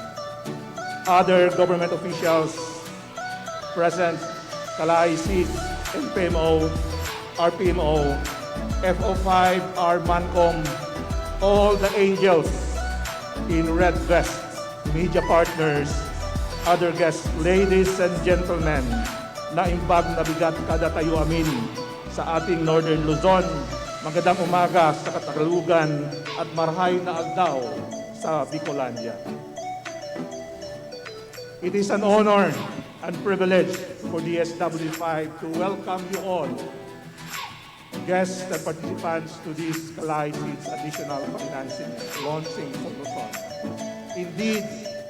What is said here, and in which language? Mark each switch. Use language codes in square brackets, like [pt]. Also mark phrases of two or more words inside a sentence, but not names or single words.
[en] Other government officials present, KALAHI-CIDSS, NPMO, RPMO, FO5, Mancom, all the angels in red vests, media partners, other guests, ladies and gentlemen, [ilo] na imbag na bigat kada tayo amin sa ating Northern Luzon. [tl] Magandang umaga sa Katagalugan at [bik] marhay na agdaw sa Bicolandia. [en] It is an honor and privilege for DSWD5 to welcome you all, guests and participants, to this KALAHI-CIDSS Additional Financing launching for Luzon. Indeed,